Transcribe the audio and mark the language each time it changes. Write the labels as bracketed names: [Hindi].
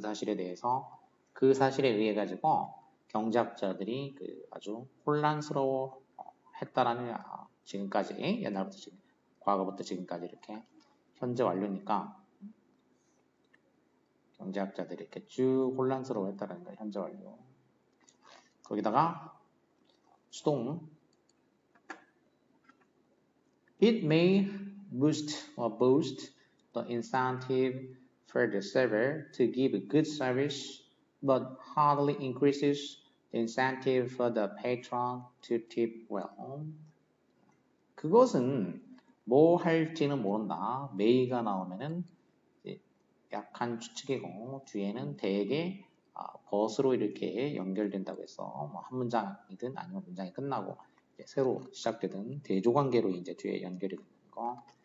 [Korean] 그 사실에 대해서 그 사실에 의해 가지고 경제학자들이 아주 혼란스러워 했다라는 지금까지 옛날부터 과거부터 지금까지 이렇게 현재 완료니까 경제학자들이 이렇게 쭉 혼란스러워 했다라는 거야. 현재 완료. 거기다가 수동 [English] It may boost the incentive for the server to give a good service, but hardly increases the incentive for the patron to tip well. [Korean] 그것은 뭐 할지는 모른다. may가 나오면은 약한 추측이고 뒤에는 대개 벗으로 이렇게 연결된다고 해서 뭐 한 문장이든 아니면 문장이 끝나고 새로 시작되든 대조관계로 이제 뒤에 연결이 되는 거.